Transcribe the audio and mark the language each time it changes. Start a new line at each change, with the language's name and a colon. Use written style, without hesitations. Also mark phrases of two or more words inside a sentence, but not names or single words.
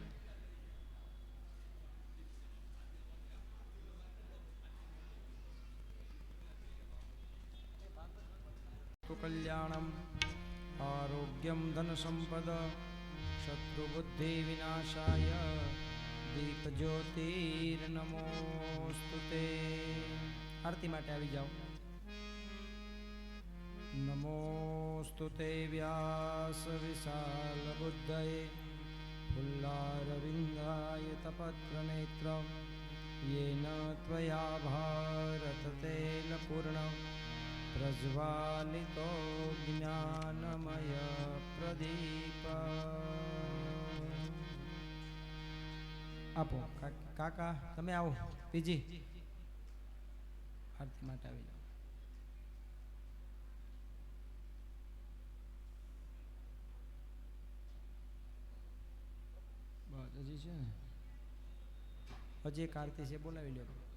Sanskrit: તો कल्याणम् आरोग्यम् धन संपद शत्रु बुद्धि विनाशाय दीप ज्योतिर्नमोस्तुते.
Gujarati: આરતી માટે આવી જાઓ.
Sanskrit: नमोस्तुते व्यास विशाल बुद्धये फुल्लारविंदाय तपत्रनेत्र येन त्वया भारत तेल पूर्ण प्रज्वालितो ज्ञानमय प्रदीप.
Gujarati: આપો કાકા, તમે આવો. પીજી આરતી માટે આવી જાઓ. બસ હજી છે ને, હજી એક આરતી છે, બોલાવી લો.